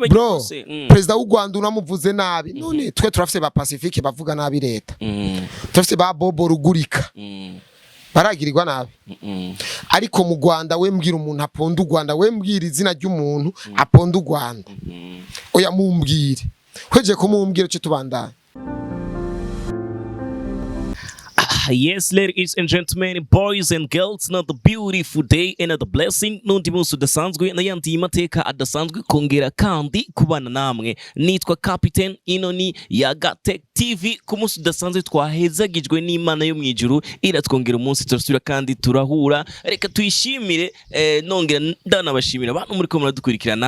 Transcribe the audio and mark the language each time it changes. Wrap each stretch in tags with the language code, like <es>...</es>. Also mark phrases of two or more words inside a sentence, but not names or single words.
<rn>bagikose president w'u Rwanda unamuvuze nabi none twe turafise ba Pacifique bavuga nabi leta turafise ba Bobo Rugurika baragirirwa nabi ariko mu Rwanda we mbwira umuntu aponda u Rwanda we mbwira izina ry'umuntu aponda u Rwanda oya mumbwire kweje ko mumbwire cyo tubandana.</rn> <en>Yes, ladies and gentlemen, boys and girls, not a beautiful day and a blessing.</en> <rn>Nundi munsi udasanzwe n'ayandi mateka adasanzwe kongera kandi kubana namwe. Nitwa Captain Inoni ya Gatech TV. Ku munsi udasanzwe twahezagijwe n'Imana yo mwijuru iratwongera umunsi turasubira kandi turahura. Reka tuyishimire nongera ndanabashimira abantu muri ko muradukurikirana.</rn>